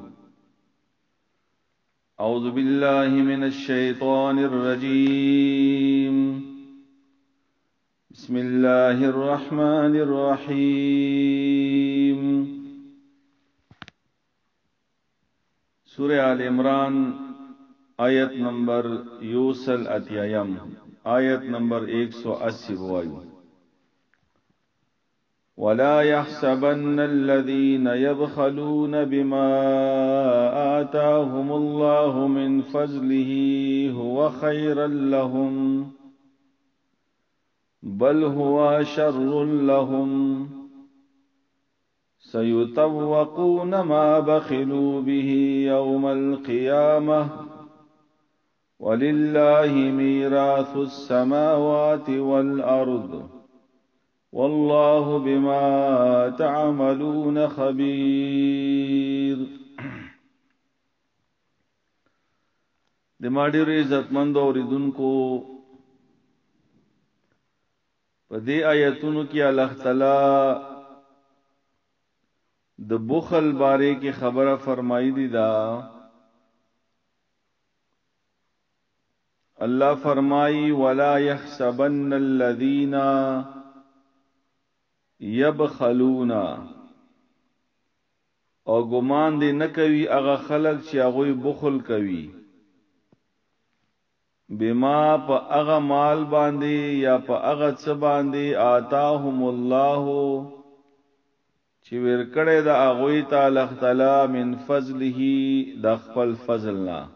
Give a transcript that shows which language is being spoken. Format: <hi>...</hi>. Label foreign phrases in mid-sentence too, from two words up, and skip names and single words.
<ar>اعوذ باللہ من الشیطان الرجیم. بسم اللہ الرحمن الرحیم.</ar> <ps>سورہ آل عمران آیت نمبر یوسل اتیایم آیت نمبر 180 بوائیو.</ps> <ar>ولا يحسبن الذين يبخلون بما آتاهم الله من فضله هو خيرا لهم بل هو شر لهم سيطوقون ما بخلوا به يوم القيامة ولله ميراث السماوات والأرض والله بما تعملون خبير.</ar> <ps>د ماډیر عزتمند اوریدونکو په دې آیتونو کې الله تعالی د بخل باره کې خبره فرمایي دي. دا الله فرمایي</ps> <ar>ولا يحسبن الذين یبخلونا،</ar> <ps>او ګمان دې نه کوي هغه خلق چې هغه بخل کوي بما په هغه مال باندې یا په هغه څه باندې</ps> <ar>آتاهم الله</ar> <ps>چې ورکړې د هغه تعالی تعالی</ps> <ar>من فضله</ar> <ps>د خپل فضلنا.</ps>